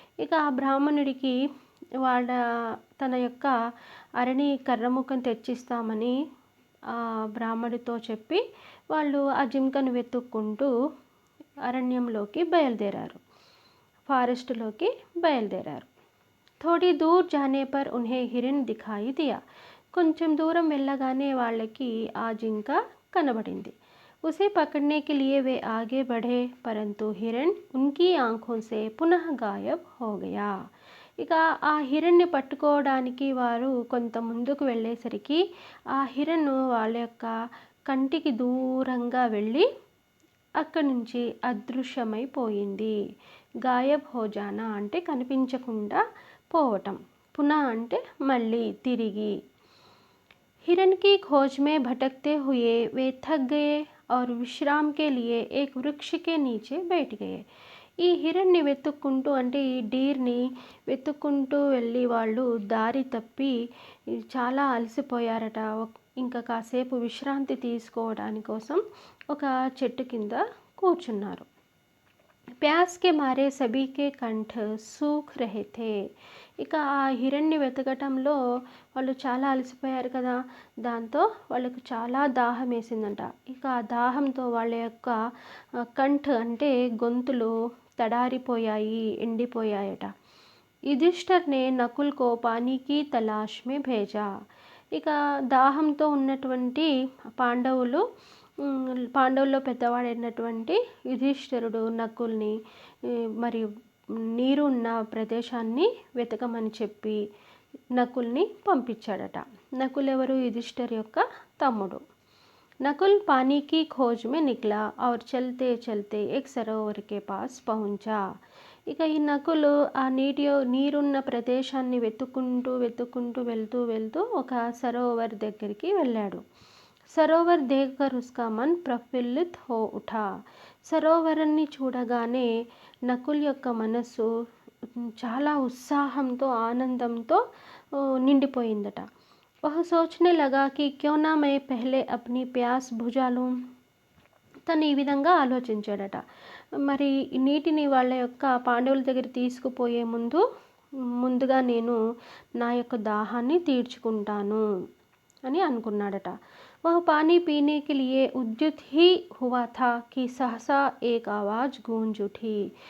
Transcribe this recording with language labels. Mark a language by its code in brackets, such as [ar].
[te] ఇక ఆ బ్రాహ్మణుడికి వాళ్ళ తన యొక్క అరణి కర్రముక్కను తెచ్చిస్తామని ఆ బ్రాహ్మడితో చెప్పి వాళ్ళు ఆ జింకను వెతుక్కుంటూ అరణ్యంలోకి బయలుదేరారు. ఫారెస్ట్లోకి బయలుదేరారు. [hi] థోడీ దూర్ జానే పర్ ఉన్హే హిరణ్ దిఖాయి దియా. [te] కొంచెం దూరం వెళ్ళగానే వాళ్ళకి ఆ జింక కనబడింది. [hi] उसे पकड़ने के लिए वे आगे बढ़े परंतु हिरण उनकी आंखों से पुनः गायब हो गया. [te] ఇక ఆ హిరణ్ని పట్టుకోవడానికి వారు కొంత ముందుకు వెళ్ళేసరికి ఆ హిరణ్ వాళ్ళ యొక్క కంటికి దూరంగా వెళ్ళి అక్కడి నుంచి అదృశ్యమైపోయింది. [hi] గాయబ్ హోజానా [te] అంటే కనిపించకుండా పోవటం. పునః అంటే మళ్ళీ తిరిగి. [hi] हिरण की खोज में भटकते हुए वे थक गए और विश्राम के लिए एक वृक्ष के नीचे बैठ गए. [te] ఈ హిరణ్ని వెతుక్కుంటూ అంటే ఈ డీర్ని వెతుక్కుంటూ వెళ్ళి వాళ్ళు దారి తప్పి చాలా అలసిపోయారట. ఇంకా కాసేపు విశ్రాంతి తీసుకోవడాని కోసం ఒక చెట్టు కింద కూర్చున్నారు. [hi] ప్యాస్ కే మారే సభీకే కంఠ సూఖ్ రహే థే. [te] ఇక ఆ హిరణ్ని వెతకటంలో వాళ్ళు చాలా అలసిపోయారు కదా, దాంతో వాళ్ళకు చాలా దాహం వేసిందంట. ఇక ఆ దాహంతో వాళ్ళ యొక్క కంఠ్ అంటే గొంతులు తడారిపోయాయి, ఎండిపోయాయట. [hi] యుధిష్ఠిర్నే నకుల్ కో పానీకి తలాష్ మే భేజా. [te] ఇక దాహంతో ఉన్నటువంటి పాండవుల్లో పెద్దవాడైనటువంటి యుధిష్ఠిరుడు నకుల్ని మరియు నీరు ఉన్న ప్రదేశాన్ని వెతకమని చెప్పి నకుల్ని పంపించాడట. నకుల్ ఎవరు? యుధిష్ఠిర్ యొక్క తమ్ముడు. [hi] नकुल पानी की खोज में निकला और चलते चलते एक सरोवर के पास पहुंचा. [te] ఇక ఈ నకులు ఆ నీరున్న ప్రదేశాన్ని వెతుక్కుంటూ వెళ్తూ ఒక సరోవర్ దగ్గరికి వెళ్ళాడు. [hi] సరోవర్ దేఖ్కర్ ఉస్కా మన్ ప్రఫుల్లిత్ హో ఉఠా. [te] సరోవరాన్ని చూడగానే నకుల్ యొక్క మనస్సు చాలా ఉత్సాహంతో ఆనందంతో నిండిపోయిందట. [hi] वह सोचने लगा कि क्यों ना मैं पहले अपनी प्यास बुझा लूं. [te] తను ఈ విధంగా ఆలోచించాడట. మరి నీటిని వాళ్ళ యొక్క పాండవుల దగ్గర తీసుకుపోయే ముందుగా నేను నా యొక్క దాహాన్ని తీర్చుకుంటాను అని అనుకున్నాడట. [hi] वह पानी पीने के लिए उद्युत ही हुआ था कि सहसा एक आवाज गूंज उठी.